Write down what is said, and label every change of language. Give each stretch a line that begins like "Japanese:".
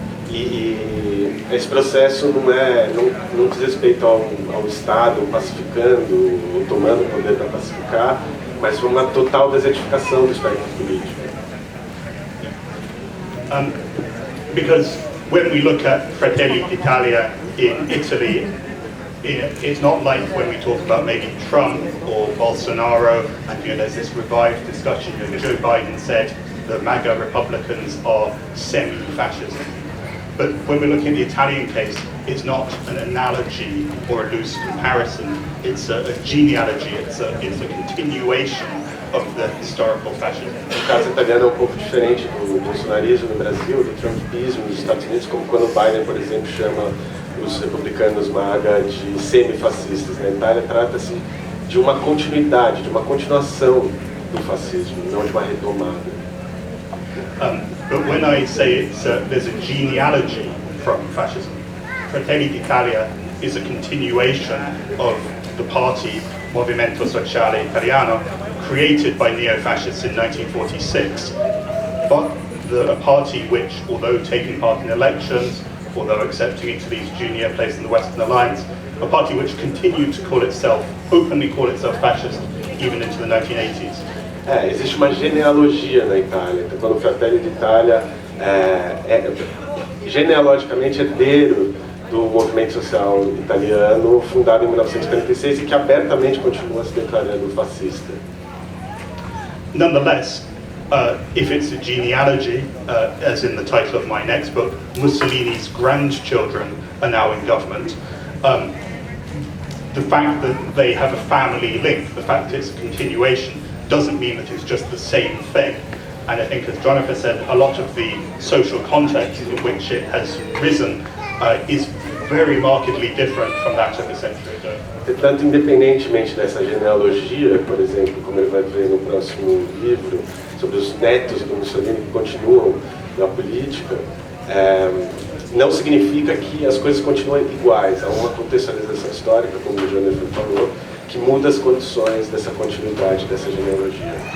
Portuguese: E esse processo não diz respeito ao Estado pacificando, ou tomando o poder para pacificar, mas uma total desertificação do espectro político.
English: Because when we look at Fratelli d'Italia in Italy, it's not like when we talk about maybe Trump or Bolsonaro, and there's this revived discussion. Joe Biden said the MAGA Republicans are semi-fascist. But when we're looking at the Italian case, it's not an analogy or a loose comparison. It's a genealogy, it's a continuation of the historical fascism.
Portuguese: O caso italiano é um pouco diferente do bolsonarismo no Brasil, do trumpismo nos Estados Unidos, como quando o Biden, por exemplo, chama os republicanos MAGA de semi-fascistas. Na Itália trata-se de uma continuidade, de uma continuação do fascismo, não de uma retomada.
English: But when I say there's a genealogy from fascism, Fratelli d'Italia is a continuation of the party Movimento Sociale Italiano, created by neo-fascists in 1946, but a party which, although taking part in elections, although accepting Italy's junior place in the Western Alliance, a party which continued to openly call itself fascist even into the 1980s.
Portuguese: Existe uma genealogia na Itália. Então, quando o Fratelli d'Italia é genealogicamente herdeiro do movimento social italiano, fundado em 1946 e que abertamente continua se declarando fascista.
English: Nonetheless, if it's a genealogy, as in the title of my next book, Mussolini's grandchildren are now in government. The fact that they have a family link, the fact that it's a continuation, doesn't mean that it's just the same thing. And I think, as Jonathan said, a lot of the social context in which it has risen is very markedly different from that of a century ago.
Portuguese: Portanto, independentemente dessa genealogia, por exemplo, como ele vai ver no próximo livro, sobre os netos do Mussolini que continuam na política, não significa que as coisas continuam iguais. Há uma contextualização histórica, como o Jonathan falou, que muda as condições dessa continuidade, dessa genealogia.